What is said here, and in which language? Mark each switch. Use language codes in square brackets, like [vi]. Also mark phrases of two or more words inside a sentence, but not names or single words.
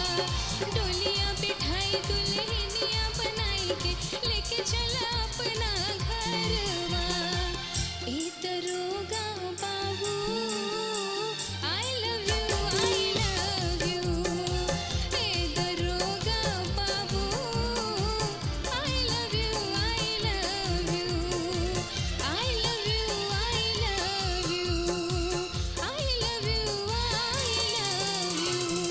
[bho] डोलिया बिठाई दुल्हनिया बनाई के लेके चला अपना घरवा। ए दरोगा बाबू [en] I love you, I love you. [bho] ए दरोगा बाबू [en] I love you, I love you. I love you, I love you. I love you, I love you.